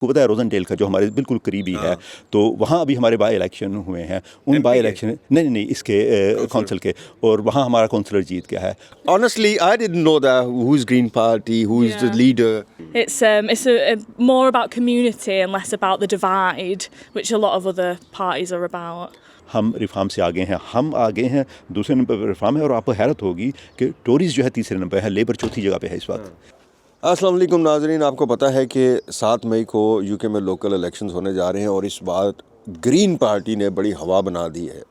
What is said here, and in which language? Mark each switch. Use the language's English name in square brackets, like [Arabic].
[Hindi] को पता है रोजनडेल का जो हमारे बिल्कुल करीबी है, तो वहाँ अभी हमारे बाई इलेक्शन हुए हैं। उन बाई इलेक्शन नहीं इसके काउंसिल के, और वहाँ हमारा काउंसलर जीत गया है। [English] Honestly, I didn't know that who is Green Party, who is the leader. It's more about community and less about the divide, which a lot of other parties are about. [Hindi] हम reform से आगे हैं, हम आगे हैं, दूसरे number पर reform है, और आपको हैरत होगी कि टोरीज जो है तीसरे नंबर है, लेबर चौथी जगह पे है इस वक्त। अस्सलाम वालेकुम नाज़रीन, आपको पता है कि 7 मई को यूके में लोकल इलेक्शंस होने जा रहे हैं और इस बार ग्रीन पार्टी ने बड़ी हवा बना दी है।